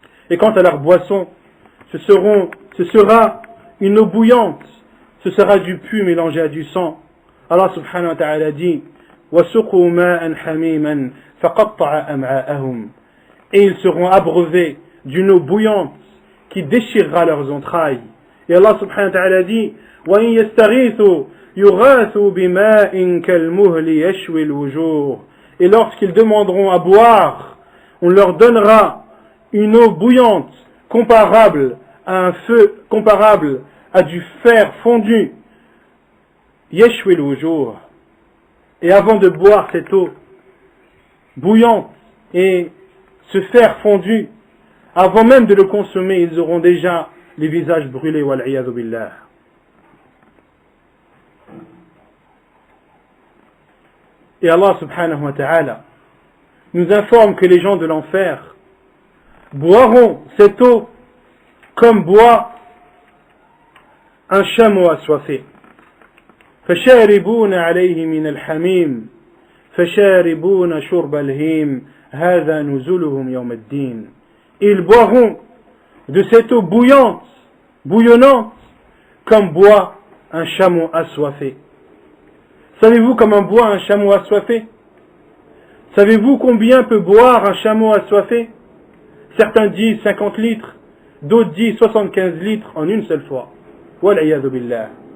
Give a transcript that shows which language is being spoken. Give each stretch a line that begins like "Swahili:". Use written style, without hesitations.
French: Et quant à leur boisson, ce sera une eau bouillante, ce sera du pu mélangé à du sang.
Arabic: Allah subhanahu wa ta'ala dit, وَسُقُوا مَاءً حَمِيمًا فَقَطَّعَ أَمْعَاءَهُمْ.
French: Et ils seront abreuvés d'une eau bouillante qui déchirera leurs entrailles.
Arabic: Et Allah subhanahu wa ta'ala dit, وَإِنْ يَسْتَغِيثُوا يُغَاثُوا بِمَاءٍ كَالْمُهْلِ يَشْوِي الْوُجُوهِ.
French: Et lorsqu'ils demanderont à boire, on leur donnera une eau bouillante comparable à un feu, comparable à du fer fondu.
Arabic: Yashwi al-wujuh.
French: Et avant de boire cette eau bouillante et ce fer fondu, avant même de le consommer, ils auront déjà les visages brûlés,
Arabic: wal-iyadu billah.
French: Et Allah subhanahu wa ta'ala nous informe que les gens de l'enfer boiront cette eau comme boit un chameau assoiffé.
Arabic: فشاربون عليه من الحميم فشاربون شرب الهيم هذا نزلهم يوم الدين.
French: Ils boiront de cette eau bouillonnante, comme boit un chameau assoiffé. Savez-vous comment boit un chameau assoiffé? Savez-vous combien peut boire un chameau assoiffé? Certains disent 50 litres, d'autres disent 75 litres en une seule fois.
Arabic: Wal-iyadu billah.